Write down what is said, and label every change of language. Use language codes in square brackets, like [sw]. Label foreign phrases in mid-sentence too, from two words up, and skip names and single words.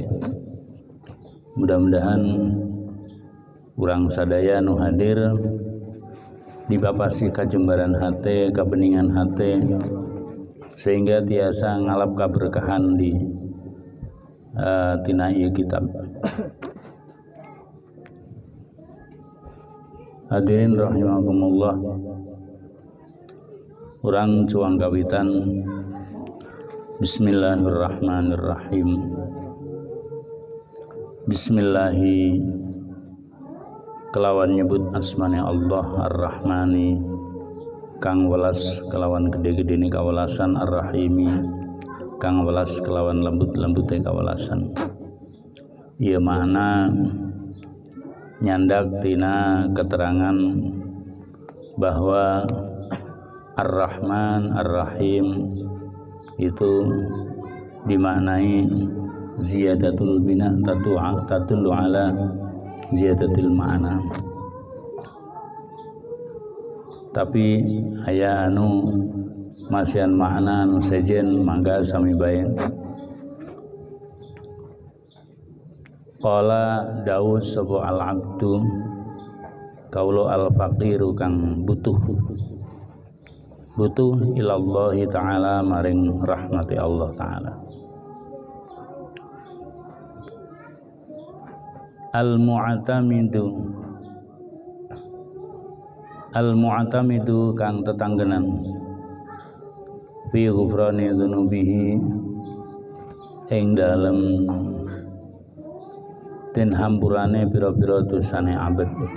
[su] Mudah-mudahan urang sadaya nu hadir dibapasi kajembaran hate, kabeningan hate, sehingga tiasa ngalap kaberkahan di tina ieu kitab. [ar] Hadirin rahimakumullah, [su] urang cuang kawitan bismillahirrahmanirrahim. [jv] Bismillahi kelawan nyebut asmane Allah ar-Rahmani kang welas kelawan gede-gedene kawelasan, ar-Rahimi kang welas kelawan lembut-lembute kawelasan. [su] Ieu makna nyandak tina keterangan bahwa Ar-Rahman Ar-Rahim [id] itu dimaknai [ar] ziyadatul bina tatullu ala ziyadatil ma'na. [su] Tapi aya anu masihan makna anu sejen mangga sami bae. [jv] Qala Daud sapa al-abdu kaulo al-faqiru kang butuh [ar] ilallahi ta'ala [jv] maring [ar] rahmati Allah ta'ala. [jv] Al-mu'tamidu kang tetanggenan [ar] fi ghufrani dzunubihi [jv] ing dalem den hampurane pira-pira dosane abad.